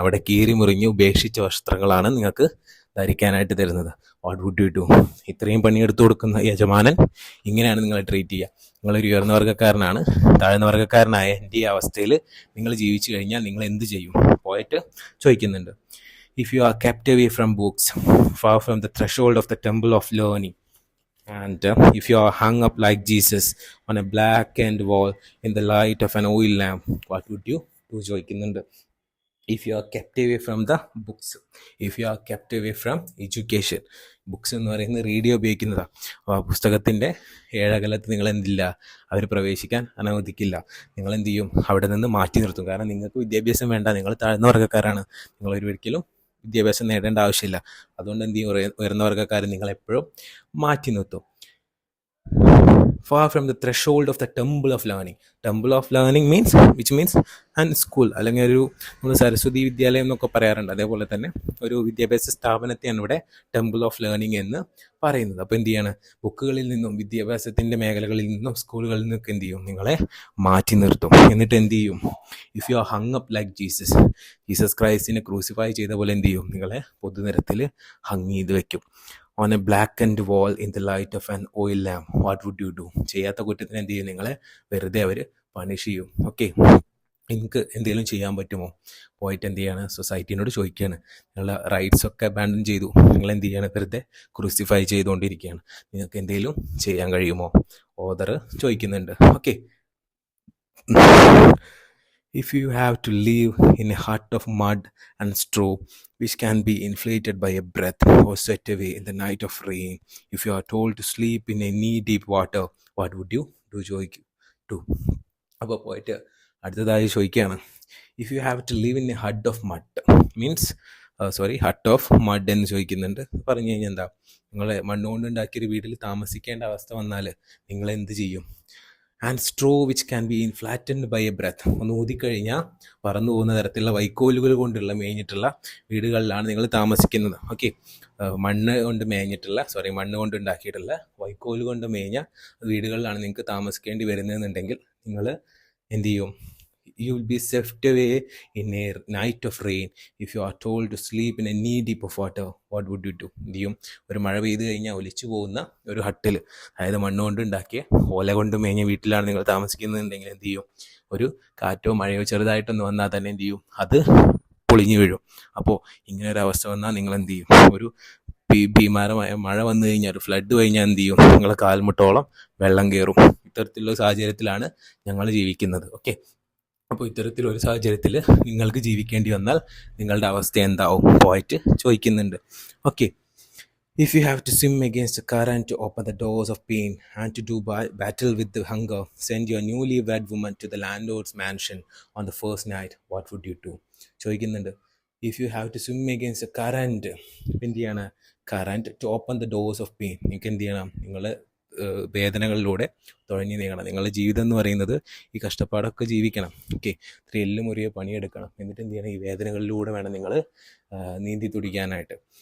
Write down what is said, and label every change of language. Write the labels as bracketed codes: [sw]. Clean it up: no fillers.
[ml] അവിടെ കീറി മുറിഞ്ഞ് ഉപേക്ഷിച്ച വസ്ത്രങ്ങളാണ് നിങ്ങൾക്ക് ധരിക്കാനായിട്ട് തരുന്നത്. [en] What would you do? [ml] ഇത്രയും പണിയെടുത്തു കൊടുക്കുന്ന യജമാനൻ ഇങ്ങനെയാണ് നിങ്ങളെ ട്രീറ്റ് ചെയ്യുക. നിങ്ങളൊരു ഉയർന്ന വർഗ്ഗക്കാരനാണ്, താഴ്ന്ന വർഗ്ഗക്കാരനായ എൻ്റെ ഈ അവസ്ഥയിൽ നിങ്ങൾ ജീവിച്ചു കഴിഞ്ഞാൽ നിങ്ങൾ എന്ത് ചെയ്യും? പോയിട്ട് ചോദിക്കുന്നുണ്ട്. [en] If you are kept away from books, far from the threshold of the temple of learning, and if you are hung up like Jesus on a blackened wall in the light of an oil lamp, what would you do? [ml] ചോദിക്കുന്നുണ്ട്. [en] If you are kept away from the books, if you are kept away from education. [ml] Books എന്ന് പറയുന്നത് radio ഉപയോഗിക്കുന്നതാണ്. ആ പുസ്തകത്തിൻ്റെ ഏഴകലത്ത് നിങ്ങൾ എന്തില്ല, അവർ പ്രവേശിക്കാൻ അനുവദിക്കില്ല. നിങ്ങൾ എന്ത് ചെയ്യും, അവിടെ നിന്ന് മാറ്റി നിർത്തും. കാരണം നിങ്ങൾക്ക് വിദ്യാഭ്യാസം വേണ്ട, നിങ്ങൾ താഴ്ന്ന വർഗ്ഗക്കാരാണ്, നിങ്ങൾ ഒരിക്കലും വിദ്യാഭ്യാസം നേടേണ്ട ആവശ്യമില്ല. അതുകൊണ്ട് എന്ത് ചെയ്യും, ഉയർന്ന വർഗ്ഗക്കാർ നിങ്ങളെപ്പോഴും മാറ്റി നിർത്തും. [en] far from the threshold of the temple of learning which means and school, [ml] അല്ലെങ്കിൽ ഒരു നമ്മൾ സരസ്വതി വിദ്യാലയം എന്നൊക്കെ പറയാറുണ്ട്. അതേപോലെ തന്നെ ഒരു വിദ്യാഭ്യാസ സ്ഥാപനത്തെയാണ് ഇവിടെ ടെമ്പിൾ ഓഫ് ലേണിംഗ് എന്ന് പറയുന്നത്. അപ്പോൾ എന്ത് ചെയ്യാണ്, ബുക്കുകളിൽ നിന്നും വിദ്യാഭ്യാസത്തിൻ്റെ മേഖലകളിൽ നിന്നും സ്കൂളുകളിൽ നിന്നൊക്കെ എന്ത് ചെയ്യും, നിങ്ങളെ മാറ്റി നിർത്തും. എന്നിട്ട് എന്ത് ചെയ്യും, [en] if you are hung up like [ml] Jesus ക്രൈസ്റ്റിനെ crucify ചെയ്ത പോലെ എന്ത് ചെയ്യും, നിങ്ങളെ പൊതുനിരത്തിൽ ഹങ് ചെയ്ത് വെക്കും. [en] on a blackened wall in the light of an oil lamp, what would you do? [ml] ചെയ്യാത്ത കുറ്റത്തിന് എന്ത് ചെയ്യും, നിങ്ങളെ വെറുതെ അവർ പണിഷ് ചെയ്യും. ഓക്കെ, നിങ്ങൾക്ക് എന്തെങ്കിലും ചെയ്യാൻ പറ്റുമോ? പോയിട്ട് എന്ത് ചെയ്യാണ്, സൊസൈറ്റീനോട് ചോദിക്കുകയാണ്. നിങ്ങളുടെ റൈറ്റ്സ് ഒക്കെ അബാൻഡൻ ചെയ്തു, നിങ്ങൾ എന്ത് ചെയ്യാണ്, വെറുതെ ക്രൂസിഫൈ ചെയ്തുകൊണ്ടിരിക്കുകയാണ്. നിങ്ങൾക്ക് എന്തെങ്കിലും ചെയ്യാൻ കഴിയുമോ? ഓദർ ചോദിക്കുന്നുണ്ട്. [en] Okay, if you have to live in a hut of mud and straw which can be inflated by a breath or swept away in the night of rain, if you are told to sleep in a knee-deep water, what would you do? [ml] അപ്പോൾ പോയിട്ട് അടുത്തതായി ചോദിക്കുകയാണ്, [en] if you have to live in a hut of mud means hut of mud [ml] എന്ന് ചോദിക്കുന്നുണ്ട്. പറഞ്ഞു കഴിഞ്ഞാൽ എന്താ, നിങ്ങളെ മണ്ണുകൊണ്ട് ഉണ്ടാക്കിയൊരു വീട്ടിൽ താമസിക്കേണ്ട അവസ്ഥ വന്നാൽ നിങ്ങൾ എന്ത് ചെയ്യും? [en] and straw which can be flattened by a breath, [ml] ഒന്ന് ഊതിക്കഴിഞ്ഞാൽ പറന്നു പോകുന്ന തരത്തിലുള്ള വൈക്കോലുകൾ കൊണ്ടുള്ള മേഞ്ഞിട്ടുള്ള വീടുകളിലാണ് നിങ്ങൾ താമസിക്കുന്നത്. ഓക്കെ, മണ്ണ് കൊണ്ട് ഉണ്ടാക്കിയിട്ടുള്ള വൈക്കോല് കൊണ്ട് മേഞ്ഞ വീടുകളിലാണ് നിങ്ങൾക്ക് താമസിക്കേണ്ടി വരുന്നതെന്നുണ്ടെങ്കിൽ നിങ്ങൾ എന്ത് ചെയ്യും? [en] You will be swept away in a night of rain. If you are told to sleep in a knee deep of water, what would you do? [ml] എന്ത് ചെയ്യും? ഒരു മഴ പെയ്ത് കഴിഞ്ഞാൽ ഒലിച്ചു പോകുന്ന ഒരു ഹട്ടിൽ, അതായത് മണ്ണുകൊണ്ട് ഉണ്ടാക്കിയ ഓല കൊണ്ട് മേഞ്ഞ വീട്ടിലാണ് നിങ്ങൾ താമസിക്കുന്നതെന്നുണ്ടെങ്കിൽ എന്ത് ചെയ്യും? ഒരു കാറ്റോ മഴയോ ചെറുതായിട്ടൊന്ന് വന്നാൽ തന്നെ എന്ത് ചെയ്യും? അത് പൊളിഞ്ഞു വീഴും. അപ്പോൾ ഇങ്ങനെ ഒരു അവസ്ഥ വന്നാൽ നിങ്ങൾ എന്ത് ചെയ്യും? ഒരു ഭീമാരമായ മഴ വന്നു കഴിഞ്ഞാൽ, ഒരു ഫ്ലഡ് കഴിഞ്ഞാൽ എന്ത് ചെയ്യും? നിങ്ങളെ കാൽമുട്ടോളം വെള്ളം കയറും. ഇത്തരത്തിലുള്ള സാഹചര്യത്തിലാണ് ഞങ്ങൾ ജീവിക്കുന്നത്. ഓക്കെ, അപ്പോൾ ഇത്തരത്തിലൊരു സാഹചര്യത്തിൽ നിങ്ങൾക്ക് ജീവിക്കേണ്ടി വന്നാൽ നിങ്ങളുടെ അവസ്ഥ എന്താവും പോയിട്ട് ചോദിക്കുന്നുണ്ട്. [en] Okay, if you have to swim against the current to open the doors of pain and to do battle with the hunger, send your newly wed woman to the landlord's mansion on the first night, what would you do? [ml] ചോദിക്കുന്നുണ്ട്. [en] if you have to swim against current, [ml] എന്ത് ചെയ്യണം? [en] Current to open the doors of pain. [ml] നിങ്ങൾക്ക് എന്ത് ചെയ്യണം? നിങ്ങൾ വേദനകളിലൂടെ തുഴഞ്ഞു നീങ്ങണം. നിങ്ങളുടെ ജീവിതം എന്ന് പറയുന്നത് ഈ കഷ്ടപ്പാടൊക്കെ ജീവിക്കണം. ഓക്കെ, ഇത്ര എല്ലും മുറിയെ പണിയെടുക്കണം. എന്നിട്ട് എന്ത് ചെയ്യണം? ഈ വേദനകളിലൂടെ വേണം നിങ്ങൾ നീന്തി തുടിക്കാനായിട്ട്.